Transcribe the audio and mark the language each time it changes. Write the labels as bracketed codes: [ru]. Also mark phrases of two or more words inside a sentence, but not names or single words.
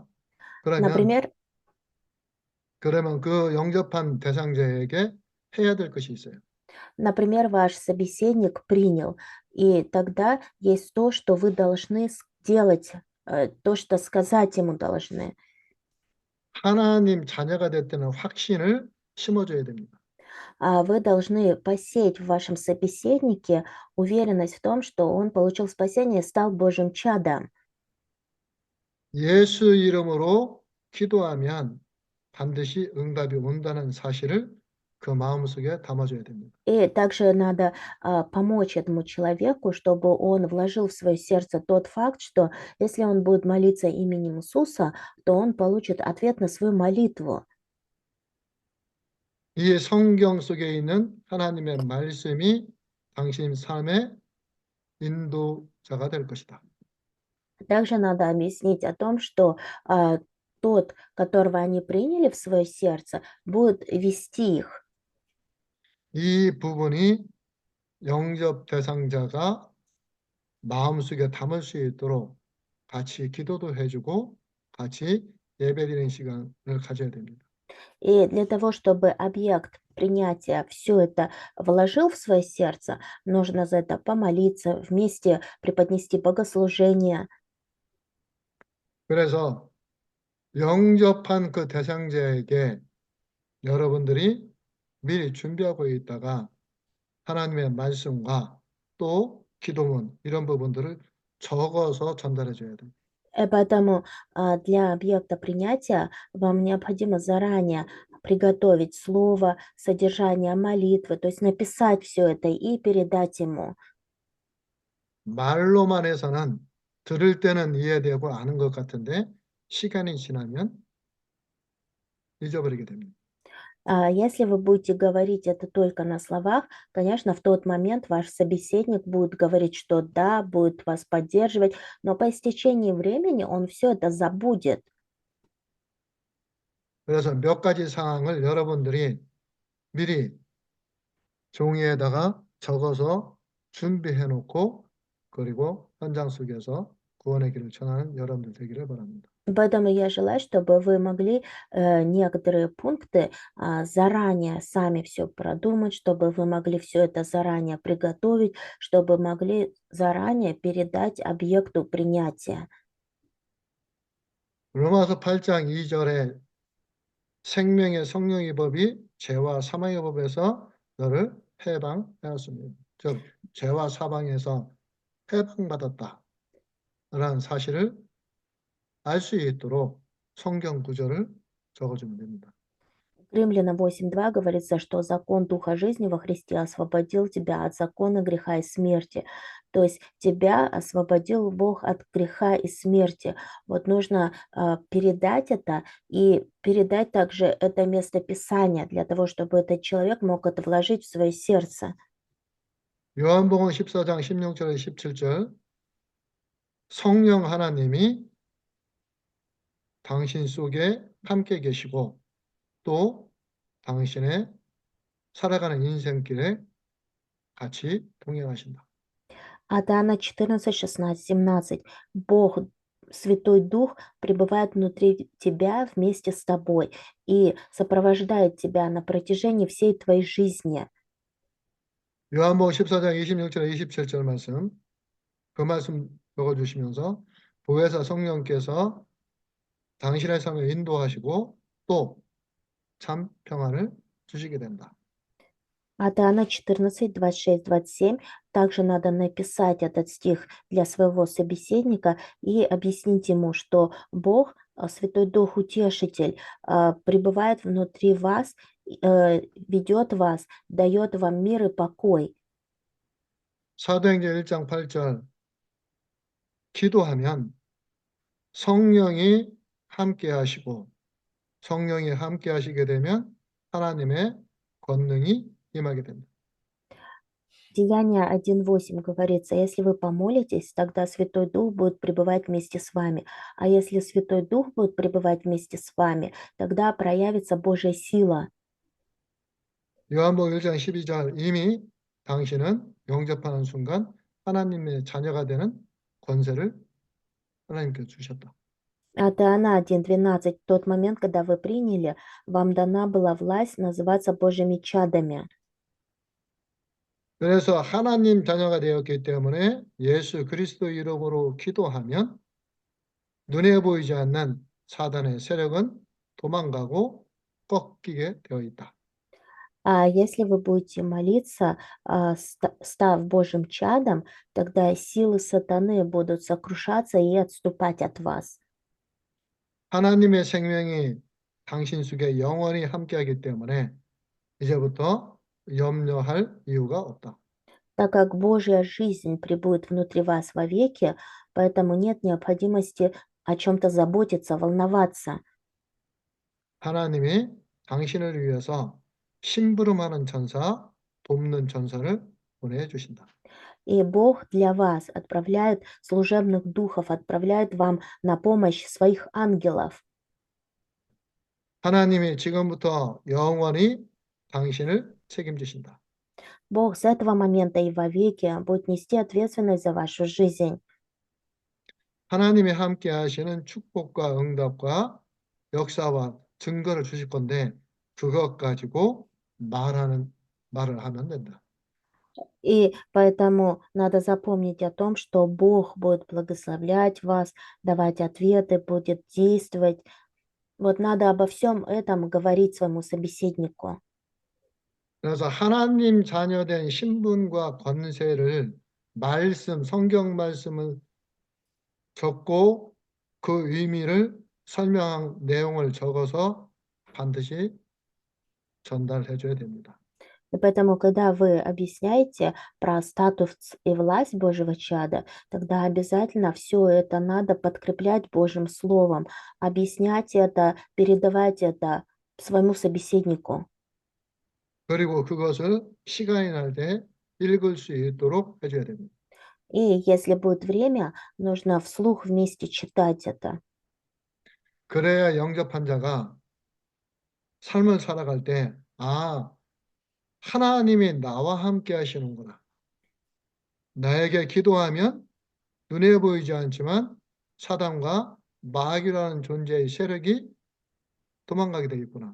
[ru] Например, [ko] 그러면 그 영접한 대상자에게 해야 될 것이 있어요. [ru] например, ваш собеседник принял, и тогда есть то, что вы должны сделать, то, что сказать ему должны. [ko] 하나님 자녀가 됐다는 확신을 심어줘야 됩니다. [ru] Вы должны посеять в вашем собеседнике уверенность в том, что он получил спасение и стал Божьим чадом. [ko] 예수 이름으로 기도하면 반드시 응답이 온다는 사실을 그 마음속에 담아줘야 됩니다. [ru] И также надо помочь этому человеку, чтобы он вложил в свое сердце тот факт, что если он будет молиться именем Иисуса, то он получит ответ на свою молитву. [ko] 이 성경 속에 있는 하나님의 말씀이 당신 삶의 인도자가 될 것이다. [ru] Также надо объяснить о том, что тот, которого они приняли в свое сердце, будет вести их. [ko] 이 부분이 영접 대상자가 마음속에 담을 수 있도록 같이 기도도 해주고 같이 예배드리는 시간을 가져야 됩니다. [ru] И для того, чтобы объект принятия все это вложил в свое сердце, нужно за это помолиться, вместе преподнести богослужение. [ko] 그래서 영접한 그 대상자에게 여러분들이 미리 준비하고 있다가 하나님의 말씀과 또 기도문 이런 부분들을 적어서 전달해 줘야 돼요. [ru] Поэтому для объекта принятия вам необходимо заранее приготовить слово, содержание молитвы, то есть написать все это и передать ему. [ko] 말로만 해서는 들을 때는 이해되고 아는 것 같은데 시간이 지나면 잊어버리게 됩니다. [ru] Если вы будете говорить это только на словах, конечно, в тот момент ваш собеседник будет говорить, что да, будет вас поддерживать, но по истечении времени он все это забудет. [ko] 그래서 몇 가지 사항을 여러분들이 미리 종이에다가 적어서 준비해 놓고 그리고 현장 속에서 구원의 길을 전하는 여러분들 되기를 바랍니다. [ru] Поэтому я желаю, чтобы вы могли некоторые пункты заранее сами все продумать, чтобы вы могли все это заранее приготовить, чтобы могли заранее передать объекту принятия. [ko] 로마서 8장 2절에 생명의 성령의 법이 죄와 사망의 법에서 너를 해방하였습니다. 즉 죄와 사방에서 해방받았다라는 사실을 알 수 있도록 성경 구절을 적어주면 됩니다. [ru] Римлянам 8:2 говорится, что закон Духа жизни во Христе освободил тебя от закона греха и смерти. То есть тебя освободил Бог от греха и смерти. Вот нужно передать это и передать также это место Писания для того, чтобы этот человек мог это вложить в свое сердце. [ko] 요한복음 14장 16절에 17절 성령 하나님이 당신 속에 함께 계시고 또 당신의 살아가는 인생길에 같이 동행하신다. [ru] А Иоанна 14, 16, 17. Бог, Святой Дух пребывает внутри тебя вместе с тобой и сопровождает тебя на протяжении всей твоей жизни. [ko] 요한복음 14장 26절에 27절 말씀 그 말씀 적어주시면서 보혜사 성령께서 당신의 삶을 인도하시고 또 참 평안을 주시게 된다. [ru] От Иоанна 14, 26, 27. Также надо написать этот стих для своего собеседника и объяснить ему, что Бог, Святой Дух, Утешитель, пребывает внутри вас, ведет вас, дает вам мир и покой. [ko] 사도행전 1장 8절 기도하면 성령이 함께 하시고 성령이 함께 하시게 되면 하나님의 권능이 임하게 됩니다. [ru] Деяния 1:8 говорится, если вы помолитесь, тогда Святой Дух будет пребывать вместе с вами. А если Святой Дух будет пребывать вместе с вами, тогда проявится Божья сила. [ko] 요한복음 1장 12절 이미 당신은 영접하는 순간 하나님의 자녀가 되는 권세를 하나님께 주셨다. [ru] От Иоанна 1:12, в тот момент, когда вы приняли, вам дана была власть называться Божьими чадами. [ko] 그래서 하나님 자녀가 되었기 때문에 예수 그리스도 이름으로 기도하면 눈에 보이지 않는 사단의 세력은 도망가고 꺾이게 되어 있다. [ru] А если вы будете молиться, став Божьим чадом, тогда силы сатаны будут сокрушаться и отступать от вас. [ko] 하나님의 생명이 당신 속에 영원히 함께하기 때문에 이제부터 염려할 이유가 없다. [ru] Так как Божья жизнь пребудет внутри вас вовеки, поэтому нет необходимости о чем-то заботиться, волноваться. [ko] 하나님이 당신을 위해서 심부름하는 천사, 돕는 천사를 보내주신다. [ru] И Бог для вас отправляет служебных духов, отправляет вам на помощь своих ангелов. [ko] 하나님이 지금부터 영원히 당신을 책임지신다. [ru] Бог с этого момента и вовеки будет нести ответственность за вашу жизнь. [ko] 하나님이 함께 하시는 축복과 응답과 역사와 증거를 주실 건데 그것 가지고 말을 하면 된다. [ru] И поэтому надо запомнить о том, что Бог будет благословлять вас, давать ответы, будет действовать. Вот надо обо всем этом говорить своему собеседнику. [ko] 그래서 하나님 자녀된 신분과 권세를 성경 말씀을 적고 그 의미를 설명한 내용을 적어서 반드시 전달해 줘야 됩니다. [ru] И поэтому, когда вы объясняете про статус и власть Божьего чада, тогда обязательно все это надо подкреплять Божьим Словом, объяснять это, передавать это своему собеседнику. [ko] 그리고 그것을 시간이 날 때 읽을 수 있도록 해 줘야 됩니다. [ru] И если будет время, нужно вслух вместе читать это. [ko] 그래야 영접한 자가 삶을 살아갈 때 하나님이 나와 함께 하시는구나. 나에게 기도하면 눈에 보이지 않지만 사단과 마귀라는 존재의 세력이 도망가게 되겠구나.